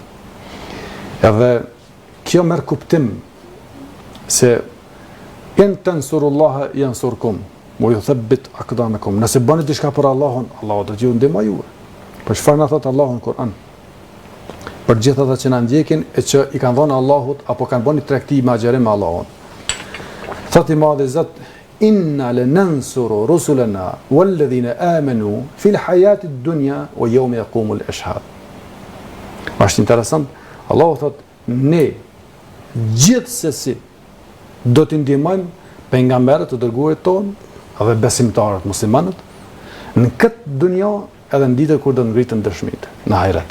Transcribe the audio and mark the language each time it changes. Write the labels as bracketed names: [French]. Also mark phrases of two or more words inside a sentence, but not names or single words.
[Albanian] Edhe kjo merr kuptim se [Arabic] إن تنصروا الله ينصركم. ويثبت أقدامكم. [Albanian] Nëse bëni diçka për Allahun, Allahu do t'ju ndihmoj juve. Për çfarë na thot Allahu në Kur'an? Për gjithë ata që na ndjekin e që i kanë dhënë Allahut apo kanë bënë tregti me agjerim me Allahun. Thot i madhi Zot: [Arabic] "إنا لننصر رسلنا والذين آمنوا في الحياة الدنيا ويوم يقوم الأشهاد." [Albanian] Është interesant. Allahu thot: "Ne gjithsesi do t'i ndihmojmë pejgamberët të dërguarit tonë dhe besimtarët muslimanët në këtë dunja edhe në ditën kur do të ngritën dëshmitë në ahiret.